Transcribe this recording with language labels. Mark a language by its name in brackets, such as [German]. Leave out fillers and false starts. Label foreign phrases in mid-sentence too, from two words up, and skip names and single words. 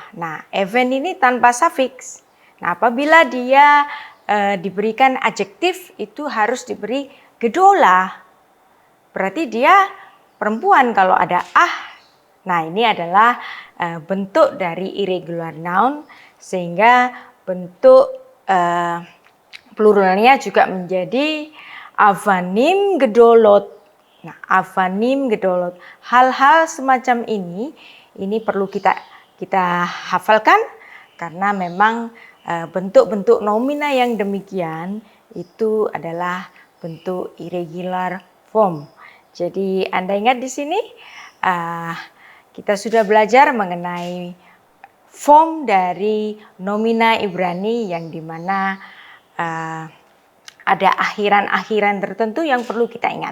[Indonesian] Nah, even ini tanpa sufiks. Nah, apabila dia diberikan adjektif, itu harus diberi gedola. Berarti dia perempuan kalau ada ah. Nah, ini adalah bentuk dari [English] irregular noun, [Indonesian] sehingga bentuk pluralnya juga menjadi [Hebrew] אבנים גדולות. Nah, אבנים גדולות. [Indonesian] Hal-hal semacam ini perlu kita hafalkan, karena memang bentuk-bentuk nomina yang demikian itu adalah bentuk [English] irregular form. [Indonesian] Jadi Anda ingat di sini kita sudah belajar mengenai form dari nomina Ibrani yang dimana ada akhiran-akhiran tertentu yang perlu kita ingat.